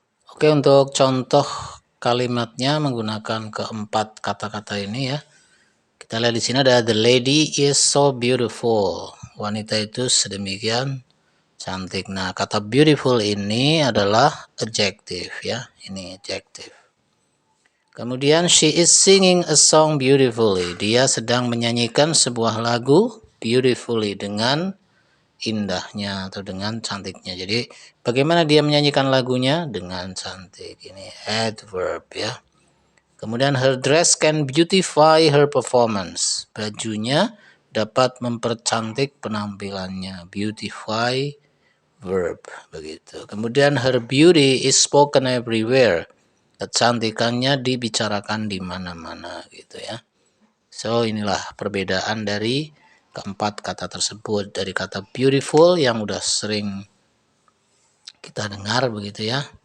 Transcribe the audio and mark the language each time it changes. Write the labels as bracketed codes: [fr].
[id] Oke, untuk contoh kalimatnya menggunakan keempat kata-kata ini ya. Kita lihat di sini ada [en] the lady is so beautiful. [id] Wanita itu sedemikian cantik. Nah, kata beautiful ini adalah adjective ya. Ini adjective. [en] Kemudian she is singing a song beautifully. [id] Dia sedang menyanyikan sebuah lagu beautifully dengan indahnya atau dengan cantiknya. Jadi bagaimana dia menyanyikan lagunya? Dengan cantik. Ini adverb ya. [en] Kemudian her dress can beautify her performance. [id] Bajunya dapat mempercantik penampilannya. Beautify verb begitu. [en] Kemudian her beauty is spoken everywhere. [id] Kecantikannya dibicarakan di mana-mana gitu ya. So inilah perbedaan dari keempat kata tersebut. Dari kata beautiful yang udah sering kita dengar begitu ya.